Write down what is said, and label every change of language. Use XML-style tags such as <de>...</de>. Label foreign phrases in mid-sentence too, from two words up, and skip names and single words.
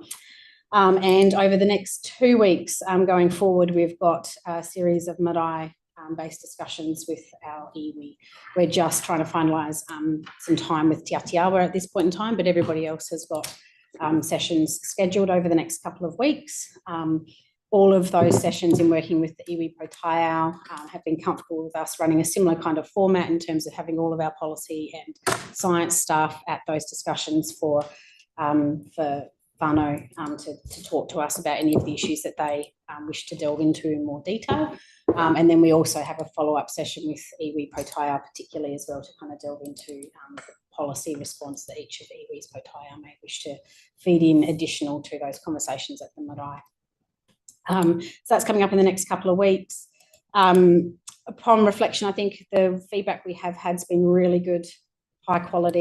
<en>And over the next 2 weeks going forward, we've got a series of marae based discussions with our iwi. We're just trying to finalise some time with Te Atiawa at this point in time, but everybody else has got sessions scheduled over the next couple of weeks. All of those sessions in working with the</en> <mi>iwi pro taiao</mi> <en>have been comfortable with us running a similar kind of format in terms of having all of our policy and science staff at those discussions for whānau to talk to us about any of the issues that they wish to delve into in more detail. And then we also have a follow-up session with</en> <mi>iwi pro taiao</mi> <en>particularly as well to kind of delve into the policy response that each of</en> <mi>iwi's pro taiao</mi> <en>may wish to feed in additional to those conversations at the marae. So that's coming up in the next couple of weeks. Upon reflection, I think the feedback we have had has been really good, high quality.</en>